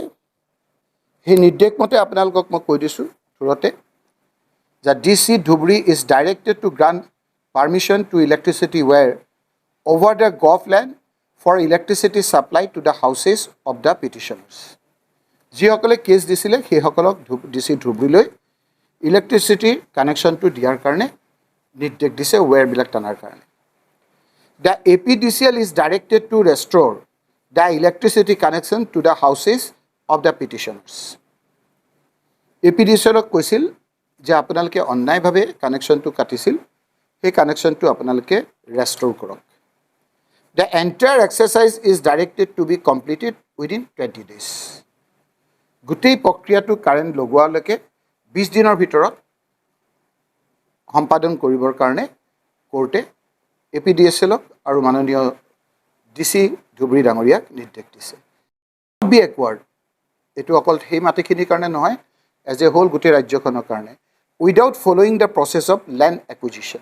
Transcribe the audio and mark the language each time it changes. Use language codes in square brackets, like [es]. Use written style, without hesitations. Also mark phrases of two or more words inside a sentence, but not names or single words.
[as] সেই নিৰ্দেশ মতে আপোনালোকক মই কৈ দিছোঁ থোৰতে যে [en] DC Dhubri is directed to grant permission to electricity wire over the Govt land for electricity supply to the houses of the petitioners. [as] যিসকলে কেছ দিছিলে সেইসকলক DC ধুবুৰীলৈ ইলেক্ট্ৰিচিটিৰ কানেকশ্যনটো দিয়াৰ কাৰণে নিৰ্দেশ দিছে, ৱেৰবিলাক টানাৰ কাৰণে। [en] The APDCL is directed to restore the electricity connection to the houses of the petitioners. [as] APDCLক কৈছিল যে আপোনালোকে অন্যায়ভাৱে কানেকশ্যনটো কাটিছিল, সেই কানেকশ্যনটো আপোনালোকে ৰেষ্ট'ৰ কৰক। [en] The entire exercise is directed to be completed within 20 days. [as] গোটেই প্ৰক্ৰিয়াটো কাৰেণ্ট লগোৱালৈকে 20 দিনৰ ভিতৰত সম্পাদন কৰিবৰ কাৰণে কোৰ্টে APDCLক আৰু মাননীয় DC ধুবুৰী ডাঙৰীয়াক নিৰ্দেশ দিছে। [en] be aware, [as] এইটো অকল সেই মাটিখিনিৰ কাৰণে নহয়, [en] as a whole [as] গোটেই ৰাজ্যখনৰ কাৰণে, [en] without following the process of land acquisition.